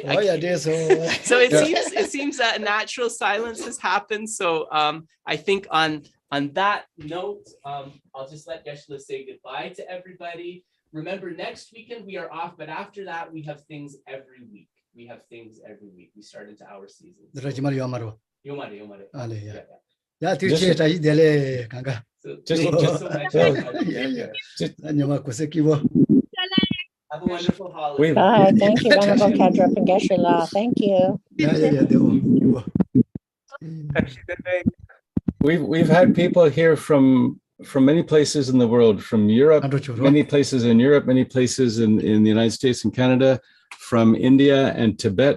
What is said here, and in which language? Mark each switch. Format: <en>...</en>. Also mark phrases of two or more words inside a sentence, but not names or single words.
<en>So it seems that a natural silence has happened. So I think on that note, I'll just let Geshe say goodbye to everybody. Remember, next weekend we are off, but after that we have things every week. We start into our season. Yomare. Ya tiche ta idele kanga. Have a wonderful holiday. Bye. Thank you, Venerable Kadrup and Geshe. Thank you. We've had people here from many places in the world, from Europe, many places in Europe, many places in the United States and Canada, from India and Tibet.</en>